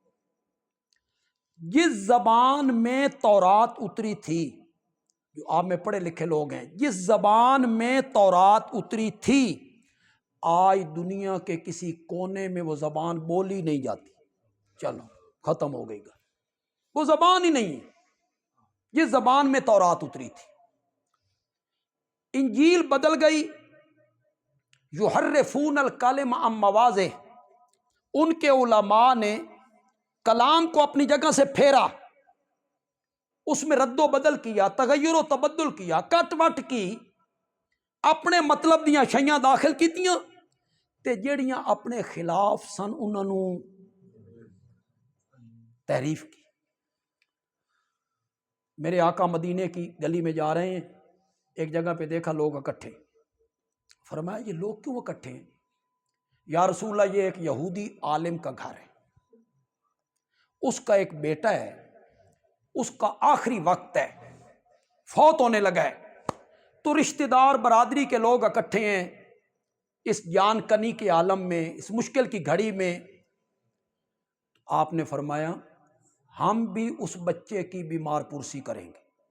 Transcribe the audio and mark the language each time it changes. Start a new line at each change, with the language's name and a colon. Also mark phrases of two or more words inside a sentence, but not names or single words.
Urdu: جس زبان میں تورات اتری تھی، جو آپ میں پڑھے لکھے لوگ ہیں، جس زبان میں تورات اتری تھی، آج دنیا کے کسی کونے میں وہ زبان بولی نہیں جاتی۔ چلو ختم ہو گئی گا، وہ زبان ہی نہیں ہے جس زبان میں تورات اتری تھی۔ انجیل بدل گئی،
Arabic: یحرفون الکلم عن مواضع،
Urdu: ان کے علماء نے کلام کو اپنی جگہ سے پھیرا، اس میں رد و بدل کیا، تغیر و تبدل کیا، کٹ وٹ کی،
Punjabi: اپنے مطلب دیاں شیاں داخل کیتیاں تے جیڑیاں اپنے خلاف سن انہاں نوں تحریف
Urdu: کی۔ میرے آقا مدینے کی گلی میں جا رہے ہیں، ایک جگہ پہ دیکھا لوگ اکٹھے، فرمایا یہ لوگ کیوں اکٹھے ہیں؟ یا رسول اللہ یہ ایک یہودی عالم کا گھر ہے، اس کا ایک بیٹا ہے، اس کا آخری وقت ہے، فوت ہونے لگا ہے، تو رشتہ دار برادری کے لوگ اکٹھے ہیں، اس جان کنی کے عالم میں، اس مشکل کی گھڑی میں آپ نے فرمایا ہم بھی اس بچے کی بیمار پرسی کریں گے۔